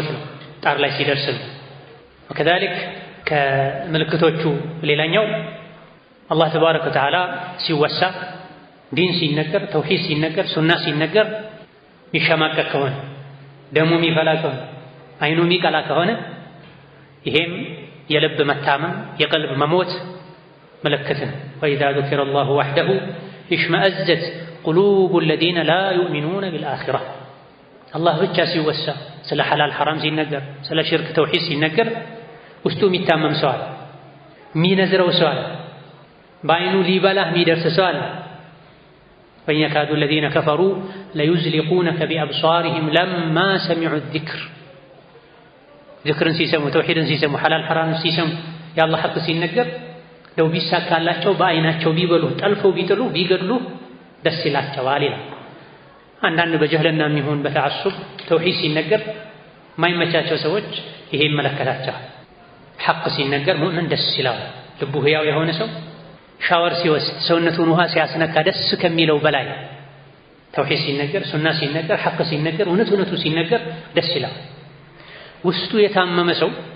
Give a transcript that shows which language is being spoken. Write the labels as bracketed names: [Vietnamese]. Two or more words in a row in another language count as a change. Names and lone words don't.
[Amharic] ነው፣ ጣር ላይ ሲደርስ ነው። ወከዛሊክ ከምልክቶቹ ሌላኛው አላህ [Arabic] تبارك وتعالى [Amharic] ሲወሳ ዲን ሲነገር ተውሂድ ሲነገር ሱና ሲነገር የሚሸማቀቅ ከሆነ ደሙ የሚፈላ ከሆነ አይኑ የሚቀላ ከሆነ ይሄም የልብ መታመም የቀልብ መሞት ምልክት ነው። [Arabic] وإذا ذكر الله وحده اشمأزت قلوب الذين لا يؤمنون بالآخرة [Amharic] አላህ ብቻ ሲወሳ ስለ ሐላል ሐራም ሲነገር ስለ ሽርክ ተውሂድ ሲነገር ውስጡ የሚታመም ሰው አለ፣ የሚነዝረው ሰው አለ፣ በአይኑ ሊበላህ የሚደርስ ሰው አለ። [Arabic] وإن يكاد الذين كفروا ليزلقونك بأبصارهم لما سمعوا الذكر ذكرن [Amharic] ሲሰሙ ተውሂድን ሲሰሙ ሐላል ሐራም ሲሰሙ የአላህ ሐቅ ሲነገር ለው ቢሳካላቸው በአይናቸው ቢበሉ ጠልፈው ቢጥሉ ቢገድሉ ደስ ይላቸዋል ይላል። አንዳንድ በጀህልና የሚሆን በተዓሱብ ተውሂድ ሲነገር ማይመቻቸው ሰዎች ይሄ ይመለከታቸዋል። ሐቅ ሲነገር ሙእምን ደስ ይላል። ልቡ ሕያው የሆነ ሰው ሻወር ሲወስድ ሰውነቱን ውሃ ሲያስነካ ደስ ከሚለው በላይ ተውሂድ ሲነገር ሱና ሲነገር ሐቅ ሲነገር እውነቱ ሲነገር ደስ ይላል። ውስጡ የታመመ ሰው